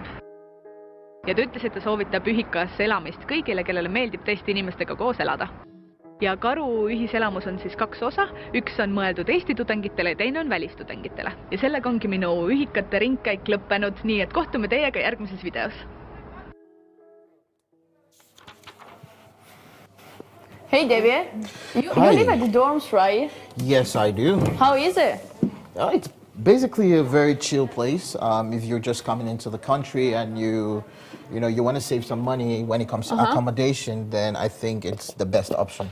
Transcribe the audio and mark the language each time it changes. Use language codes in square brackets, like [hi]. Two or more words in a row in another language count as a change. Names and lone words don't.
[et] Ja ta ütles, et ta soovitab ühikas elamist kõigile, kellele meeldib tõesti inimestega koos elada. Ja Karu ühiselamus on siis 2 osa, üks on mõeldud Eesti tudengitele ja teine on välistudengitele. Ja sellega ongi minu ühikate ringkäik lõppenud, nii et kohtume teiega järgmises videos. [en] Hey David, you live at the dorms, right? Yes, I do. How is it? It's basically a very chill place. If you're just coming into the country and you want to save some money when it comes to accommodation, then I think it's the best option.